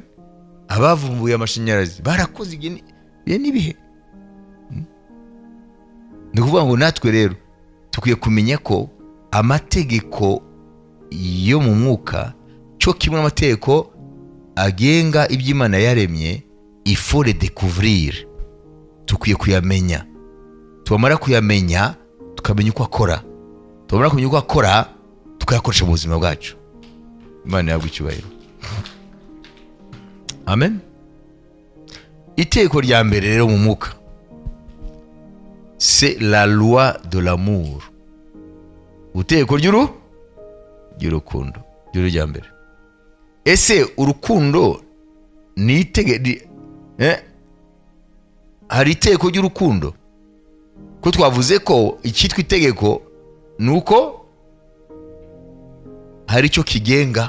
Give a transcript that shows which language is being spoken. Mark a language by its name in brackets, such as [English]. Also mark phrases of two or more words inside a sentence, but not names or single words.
[Kinyarwanda] Abavumbuye amashanyarazi barakoze igihe n'ibihe. Ni ukuvuga ngo natwe rero tukwiye kumenya ko amategeko yo mu mwuka cyo kimwe n'amategeko agenga iby'Imana yaremye, [French] il faut les découvrir. [Kinyarwanda] Tukwiye kuyamenya. Tubamara kuyamenya tukamenya uko akora. Tubamara kumenya uko akora tukayakoresha mu buzima bwacu. Imana yabwo icyubahiro. Amen. Itegeko rya mbere rero mu mwuka, [French] c'est la loi de l'amour. [Kinyarwanda] Utegeko ry'urukundo rya mbere. Ese urukundo ni hari itegeko ry'urukundo? Ko twavuze ko icyitwa itegeko nuko hari icyo kigenga.